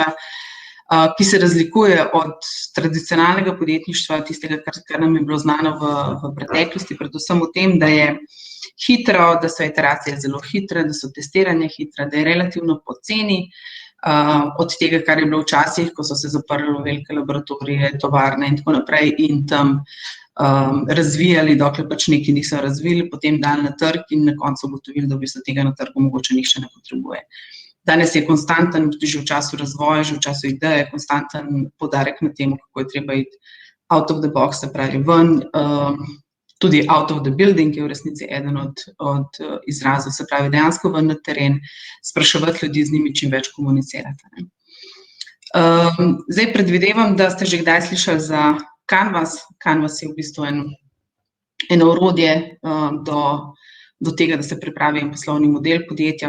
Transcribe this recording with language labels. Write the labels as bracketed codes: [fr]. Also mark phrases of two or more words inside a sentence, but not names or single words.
[sl] ki se razlikuje od tradicionalnega podjetništva, tistega, kar nam je bilo znano v preteklosti, predvsem v tem, da je hitro, da so iteracije zelo hitre, da so testiranja hitre, da je relativno poceni, od tega, kar je bilo včasih, ko so se zaprli velike laboratorije, tovarne in tako naprej in tam razvijali, dokler pač nekaj niso razvili, potem dali na trg in na koncu ugotovili, da v bistvu tega na trgu mogoče nihče ne potrebuje. Danes je konstanten, tudi že v času razvoja, že v času ideje, konstanten poudarek na tem, kako je treba iti [en] out of the box, [sl] se pravi ven, tudi [en] out of the building [sl] je v resnici eden od izrazov, se pravi dejansko ven na teren, spraševati ljudi, z njimi čim več komunicirati. Zdaj predvidevam, da ste že kdaj slišali za Canvas. Canvas je v bistvu eno orodje do tega, da se pripravi en poslovni model podjetja.